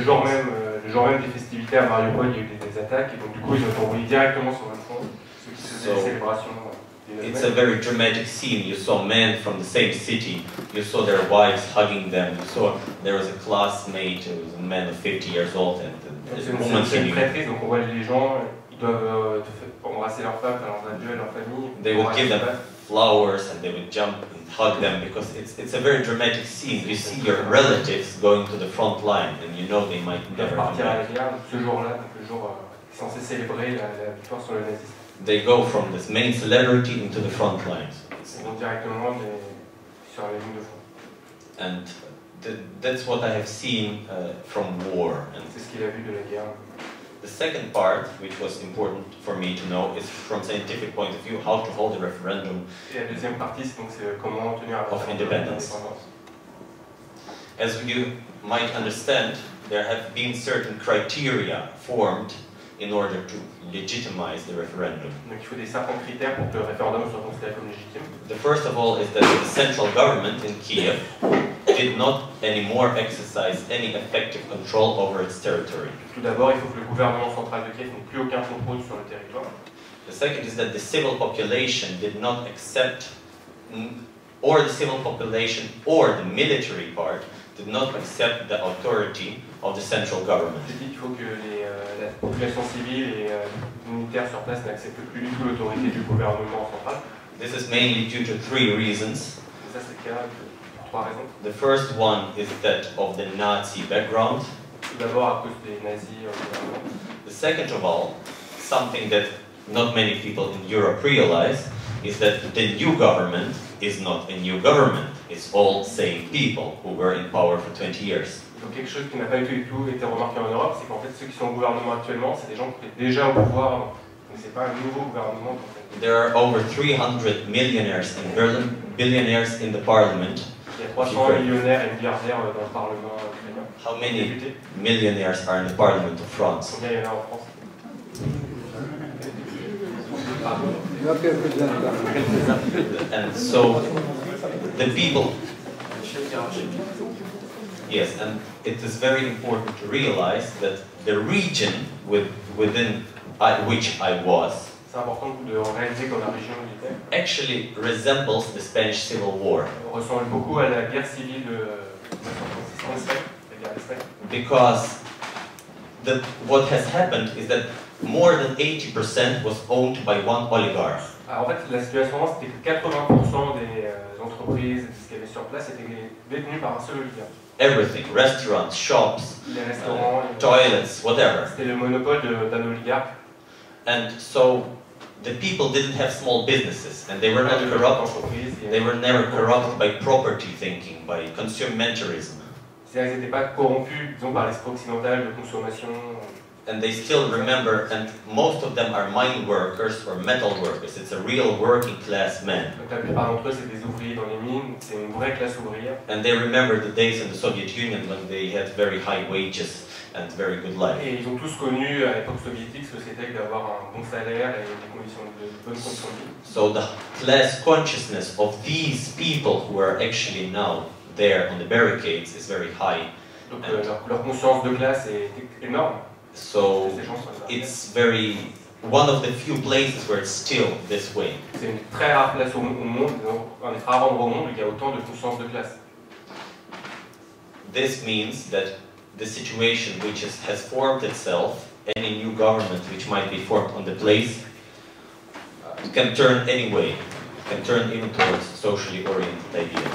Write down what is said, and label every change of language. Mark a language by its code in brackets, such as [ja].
[fr] Donc le jour même des festivités à Mariupol, il y a eu des attaques et donc du coup ils ont été envoyés directement sur le front, ceux qui faisaient les célébrations. [en] It's a very dramatic scene. You saw men from the same city. You saw their wives hugging them. You saw there was a classmate who was a man of 50 years old and [fr] c'est une scène très triste. Donc on voit les gens, ils doivent embrasser leurs femmes, faire leurs adieux à leur famille. [en] They would give them flowers and they would jump and hug them because it's a very dramatic scene. You see your relatives going to the front line and you know they might never come back. [fr] Ce jour-là, donc le jour censé célébrer la victoire sur le nazisme. [en] They go from this main celebrity into the front lines. [fr] Ils vont directement sur les lignes de front. [en] And that's what I have seen from war. And [fr] c'est ce qu'il a vu de la guerre. [en] the second part, which was important for me to know, is from scientific point of view how to hold a referendum. [fr] Et la deuxième partie, c'est comment tenir un [en] of independence. As you might understand, there have been certain criteria formed in order to legitimize the referendum. [fr] Donc il faut certains critères pour que le référendum soit considéré comme légitime. [en] The first of all is that the central government in Kiev did not anymore exercise any effective control over its territory. [fr] Tout d'abord, il faut que le gouvernement central de Kiev n'ait plus aucun contrôle sur le territoire. [en] The second is that the civil population did not accept, or the civil population or the military part did not accept the authority of the central government. [fr] J'ai dit qu'il faut que la population civile et les militaires sur place n'acceptent plus du tout l'autorité du gouvernement central. [en] This is mainly due to three reasons. [fr] Et ça, c'est le cas pour trois raisons. [en] The first one is that of the Nazi background. [fr] Tout d'abord à cause des nazis au gouvernement. [en] The second of all, something that not many people in Europe realize, is that the new government is not a new government. It's all same people who were in power for 20 years. [fr] Donc quelque chose qui n'a pas du tout été remarqué en Europe, c'est qu'en fait ceux qui sont au gouvernement actuellement, c'est des gens qui étaient déjà au pouvoir avant. Donc c'est pas un nouveau gouvernement. [en] There are over 300 millionaires and billionaires in the parliament. [fr] Il y a 300 millionnaires et milliardaires dans le parlement ukrainien. [en] How many millionaires are in the parliament of France? [fr] Combien il y en a en France? [en] And so the people, yes, and it is very important to realize that the region within which I was [fr] c'est important de réaliser que la région où il était [en] actually resembles the Spanish Civil War. [fr] Ressemble beaucoup à la guerre civile de 1967, la guerre d'Espagne. [en] Because what has happened is that more than 80% was owned by one oligarch. [fr] Alors en fait, la situation, c'était que 80% des entreprises, de ce qu'il y avait sur place, étaient détenues par un seul oligarque. [en] Everything, restaurants, shops, [fr] les restaurants, [en] toilets, whatever. [fr] C'était le monopole d'un oligarque. [en] And so the people didn't have small businesses, and they were not corrupt. They were never corrupt by property thinking, by consumatorism. [fr] C'est-à-dire qu'ils n'étaient pas corrompus, disons, par l'esprit occidental de consommation. [en] And they still remember, and most of them are mine workers or metal workers. It's a real working class man. [fr] Donc la plupart d'entre eux, c'est des ouvriers dans les mines, c'est une vraie classe ouvrière. [en] And they remember the days in the Soviet Union when they had very high wages and very good life. [fr] Et ils ont tous connu à l'époque soviétique ce que c'était que d'avoir un bon salaire et des conditions de bonnes conditions de vie. [en] So the class consciousness of these people who are actually now there on the barricades is very high. [fr] Donc leur conscience de classe est énorme. [en] So it's one of the few places where it's still this way. [fr] C'est une très rare place au monde, un des rares endroits au monde où il y a autant de conscience de classe. [en] This means that the situation which has formed itself, any new government which might be formed on the place, can turn any way, can turn even towards socially oriented ideas.